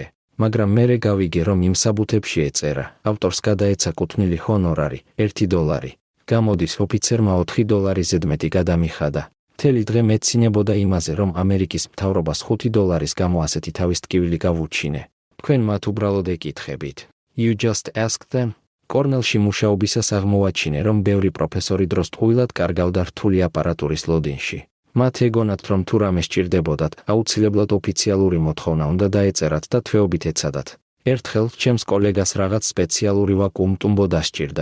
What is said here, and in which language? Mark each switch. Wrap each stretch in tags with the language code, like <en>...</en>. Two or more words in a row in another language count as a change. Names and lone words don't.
<ka>მაგრამ მერე გავიგე, რომ იმ საბუთებში ეწერა, ავტორს გადაეცა კუთვნილი ჰონორარი, $1. გამოდის ოფიცერმა $4 ზედმეტი გადამიხადა. მთელი დღე მეცინებოდა იმაზე, რომ ამერიკის მთავრობას $5 გამო ასეთი თავის ტკივილი გავუჩინე. თქვენ მათ უბრალოდ ეკითხებით.</ka> <en>You just ask them?</en> <ka>კორნელში მუშაობისას აღმოაჩინე, რომ ბევრი პროფესორი დროს ტყუილად კარგავდა რთული აპარატურის ლოდინში. მათ ეგონათ, რომ თუ რამე სჭირდებოდათ, აუცილებლად ოფიციალური მოთხოვნა უნდა დაეწერათ და თვეობით ეცადათ. ერთხელ ჩემს კოლეგას რაღაც სპეციალური ვაკუუმტუმბო დასჭირდა.</ka>